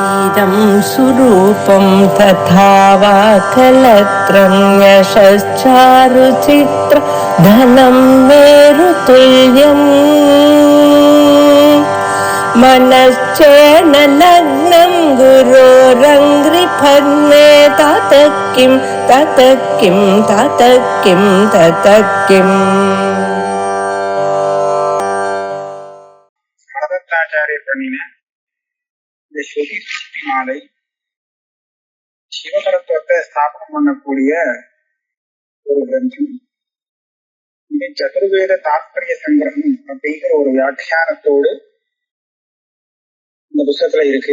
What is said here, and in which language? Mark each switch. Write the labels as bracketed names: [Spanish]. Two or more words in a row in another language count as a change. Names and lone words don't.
[Sanskrit] शरीरं सुरूपं तथा वा कलत्रं यशश्चारुचित्र धनं मेरुतुल्यम् मनश्चेन लग्नं गुरोरङ्घ्रिपद्मे ततः किं ततः किं ततः किं ततः किम्. [Tamil] பரதத்தாச்சாரியர் பண்ணின இந்த ஸ்ருதி மாலை சிவதத்துவத்தை ஸ்தாபனம் பண்ணக்கூடிய ஒரு கிரந்தம். இது சதுர்வேத தாத்பரிய சங்கிரகம் அப்படிங்கிற ஒரு வியாக்கியானத்தோடு இந்த புத்தகத்துல இருக்கு.